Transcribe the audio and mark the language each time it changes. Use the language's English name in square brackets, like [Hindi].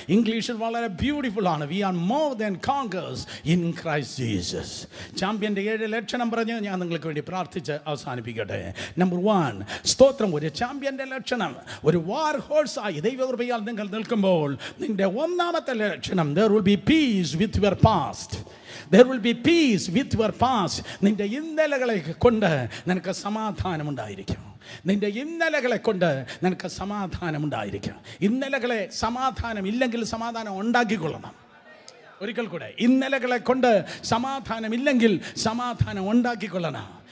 [Malayalam] ഇംഗ്ലീഷിൽ വളരെ ബ്യൂട്ടിഫുൾ ആണ്. [English] We are more than conquerors in Christ Jesus. [Malayalam] ചാമ്പ്യൻ്റെ 7 ലക്ഷണം പറഞ്ഞ് ഞാൻ നിങ്ങൾക്ക് വേണ്ടി പ്രാർത്ഥിച്ച് അവസാനിപ്പിക്കട്ടെ. നമ്പർ 1, സ്തോത്രം. ഒരു ചാമ്പ്യൻ്റെ ലക്ഷണം, ഒരു വാർ ഹോഴ്സായി ദൈവകൃപയാൽ നിങ്ങൾ നിൽക്കുമ്പോൾ നിന്റെ ഒന്നാമത്തെ ലക്ഷണം, [English] there will be peace with your past. There will be peace with your past. [Malayalam] നിന്റെ ഇന്നലകളെ കൊണ്ട് നിനക്ക് സമാധാനമുണ്ടായിരിക്കും. നിന്റെ ഇന്നലകളെ കൊണ്ട് നിനക്ക് സമാധാനമുണ്ടായിരിക്കും. ഇന്നലകളെ സമാധാനം ഇല്ലെങ്കിൽ സമാധാനം ഉണ്ടാക്കിക്കൊള്ളണം. ഒരിക്കൽ കൂടെ, ഇന്നലകളെ കൊണ്ട് സമാധാനമില്ലെങ്കിൽ സമാധാനം ഉണ്ടാക്കിക്കൊള്ളണം.